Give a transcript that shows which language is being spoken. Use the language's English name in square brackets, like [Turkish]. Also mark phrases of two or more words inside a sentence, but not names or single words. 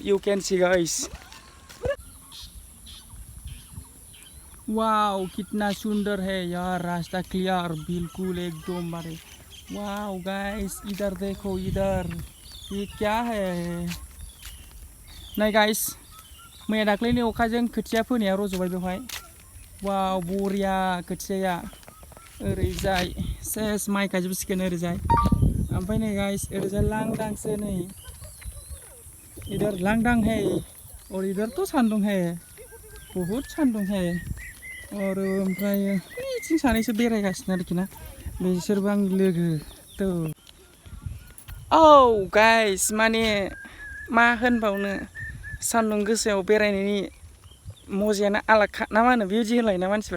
[English] you can see guys, wow [Hindi] कितना सुंदर है यार। रास्ता क्लियर बिल्कुल एकदम बारे। [English] wow guys [Hindi] इधर देखो, इधर ये क्या है। [Bodo] नहीं गाइस, मैया दाख्लैनि अखाजों खोथिया फोनाया रज'बाय बेवहाय। वाव बरिया खोथियाया। ओरैजाय सेस माइ गायजोबसिगोन ओरैजाय। ओमफ्राय नै गाइस ओरैजाय लांदांसो नै। [Hindi] इधर लांदां है और इधर तो सान्दुं है, बहुत सान्दुं है। [Bodo] और ओमफ्राय बिथिं सानैसो बेरायगासिनो आरोखि ना, बिसोरबो आंनि लोगो। तो औ गाइस माने मा होनबावनो, सान्दुं गोसायाव बेरायनायनि मजायानो आलादा ना मा होनो बिदि होनलायोना मानसिफ्रा।